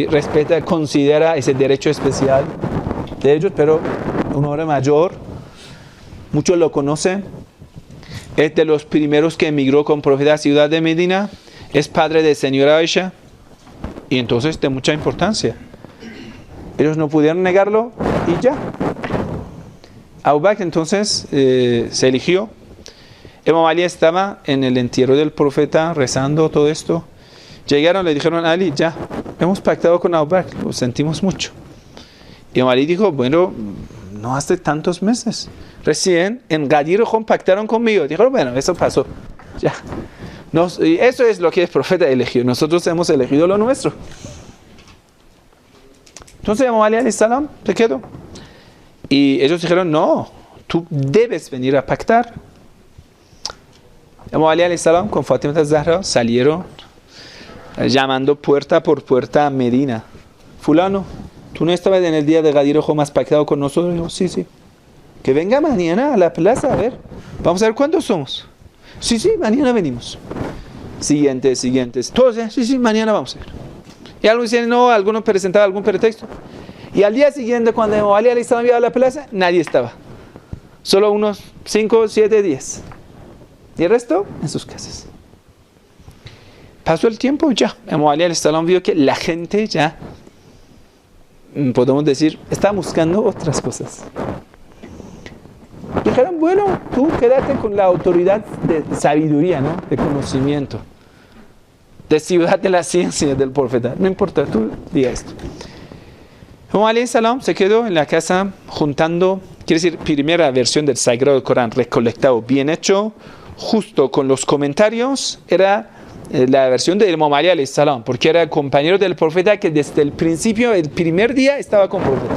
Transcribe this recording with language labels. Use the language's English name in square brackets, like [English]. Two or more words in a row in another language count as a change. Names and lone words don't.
[Spanish] Respeta, considera ese derecho especial de ellos, pero un hombre mayor, muchos lo conocen, es de los primeros que emigró con profeta a ciudad de Medina, es padre de señora Aisha, y entonces de mucha importancia. Ellos no pudieron negarlo y ya. Abu Bakr entonces se eligió. Imam Ali estaba en el entierro del profeta rezando todo esto. Llegaron, le dijeron a Ali, ya, hemos pactado con Abu Bakr, lo sentimos mucho. Imam Ali dijo, bueno, no hace tantos meses. Recién en Ghadir Khum pactaron conmigo. Dijeron, bueno, eso pasó. Ya. Y eso es lo que el profeta eligió. Nosotros hemos elegido lo nuestro. Entonces Imam Ali [Arabic] عليه السلام [Spanish] se quedó. Y ellos dijeron, no, tú debes venir a pactar. Imam Ali [Arabic] عليه السلام [Spanish] con Fatima al-Zahra salieron llamando puerta por puerta a Medina. Fulano, ¿tú no estabas en el día de Ghadir Khum, has pactado con nosotros? Digo, sí, sí. Que venga mañana a la plaza, a ver. Vamos a ver cuántos somos. Sí, sí, mañana venimos. Siguientes. Todos, sí, sí, mañana vamos a ver. Y algunos dicen, no, algunos presentaban algún pretexto. Y al día siguiente, cuando Imam Ali [Arabic] عليه السلام [Spanish] iba a la plaza, nadie estaba. Solo unos 5, 7, 10. Y el resto, en sus casas. Pasó el tiempo, ya. Imam Ali [Arabic] عليه السلام [Spanish] vio que la gente ya, podemos decir, está buscando otras cosas. Dijeron, bueno, tú quédate con la autoridad de sabiduría, ¿no? De conocimiento, de ciudad de la ciencia del profeta. No importa, tú diga esto. Imam Ali salam se quedó en la casa juntando, quiere decir, primera versión del Sagrado Corán recolectado, bien hecho, justo con los comentarios, era la versión de Imam Ali salam, porque era el compañero del profeta que desde el principio, el primer día, estaba con el profeta.